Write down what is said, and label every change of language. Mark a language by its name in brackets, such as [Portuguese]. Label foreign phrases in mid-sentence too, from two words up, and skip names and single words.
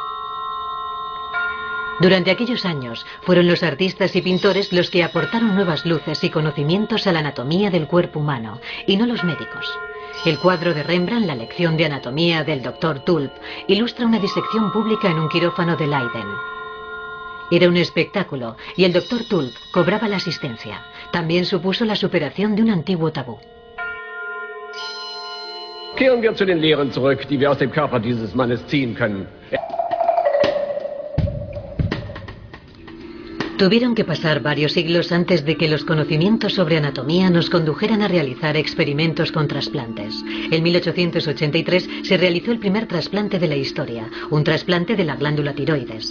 [Spanish] Durante aquellos años, fueron los artistas y pintores los que aportaron nuevas luces y conocimientos a la anatomía del cuerpo humano, y no los médicos. El cuadro de Rembrandt, La lección de anatomía del Dr. Tulp, ilustra una disección pública en un quirófano de Leiden. Era un espectáculo, y el Dr. Tulp cobraba la asistencia. También supuso la superación de un antiguo tabú. [German] Kehren wir zu den Lehren zurück, die wir aus dem Körper dieses Mannes ziehen können. [Spanish] Tuvieron que pasar varios siglos antes de que los conocimientos sobre anatomía nos condujeran a realizar experimentos con trasplantes. En 1883 se realizó el primer trasplante de la historia, un trasplante de la glándula tiroides.